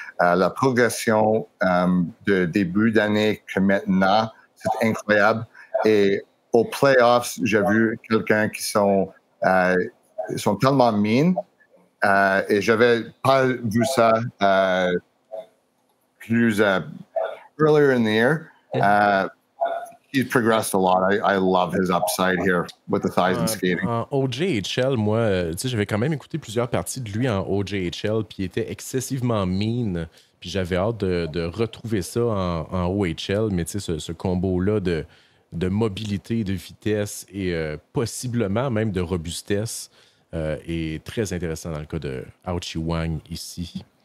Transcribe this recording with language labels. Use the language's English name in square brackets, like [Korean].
[French] La progression de début d'année que maintenant, c'est incroyable. Et aux playoffs, j'ai vu quelqu'un qui sont tellement mean. Et je n'avais pas vu ça plus [English] earlier in the year. He's progressed a lot. I love his upside here with the size and skating. [French] En OJHL, moi, j'avais quand même écouté plusieurs parties de lui en OJHL, puis il était excessivement mean. Puis j'avais hâte de retrouver ça en OHL, mais ce combo-là de mobilité, de vitesse et possiblement même de robustesse est très intéressant dans le cas de Aochi Wang ici.